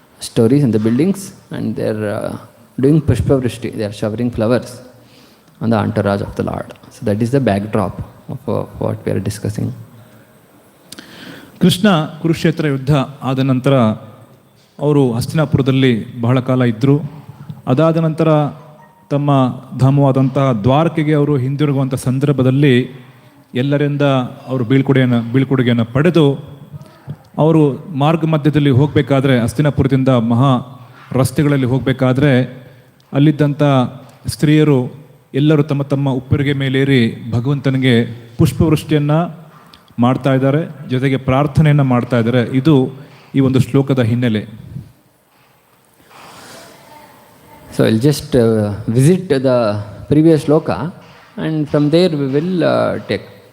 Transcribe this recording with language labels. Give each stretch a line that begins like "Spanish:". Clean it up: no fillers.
English: stories and the buildings, and they're doing Pushpa Vrishti. They are showering flowers on the entourage of the Lord. So that is the backdrop of what we are discussing.
Kannada: Krishna Kurukshetra ಯುದ್ಧ ಆದ ನಂತರ ಅವರು ಹಸ್ತಿನಾಪುರದಲ್ಲಿ ಬಹಳ ಕಾಲ ಇದ್ದರು. ಅದಾದ ನಂತರ ತಮ್ಮ ಧಾಮವಾದಂತಹ ದ್ವಾರಕೆಗೆ ಅವರು ಹಿಂದಿರುಗುವಂಥ ಸಂದರ್ಭದಲ್ಲಿ ಎಲ್ಲರಿಂದ ಅವರು ಬೀಳ್ಕೊಡುಗೆಯನ್ನು ಪಡೆದು ಅವರು ಮಾರ್ಗ ಮಧ್ಯದಲ್ಲಿ ಹೋಗಬೇಕಾದ್ರೆ, ಹಸ್ತಿನಾಪುರದಿಂದ ಮಹಾ ರಸ್ತೆಗಳಲ್ಲಿ ಹೋಗಬೇಕಾದ್ರೆ ಅಲ್ಲಿದ್ದಂಥ ಸ್ತ್ರೀಯರು ಎಲ್ಲರೂ ತಮ್ಮ ತಮ್ಮ ಉಪ್ಪರಿಗೆ ಮೇಲೇರಿ ಭಗವಂತನಿಗೆ ಪುಷ್ಪವೃಷ್ಟಿಯನ್ನು ಮಾಡ್ತಾ ಇದ್ದಾರೆ, ಜೊತೆಗೆ ಪ್ರಾರ್ಥನೆಯನ್ನು ಮಾಡ್ತಾ ಇದ್ದಾರೆ. ಇದು ಈ ಒಂದು ಶ್ಲೋಕದ ಹಿನ್ನೆಲೆ.
English: So I'll just visit the previous shloka, and from there we will take.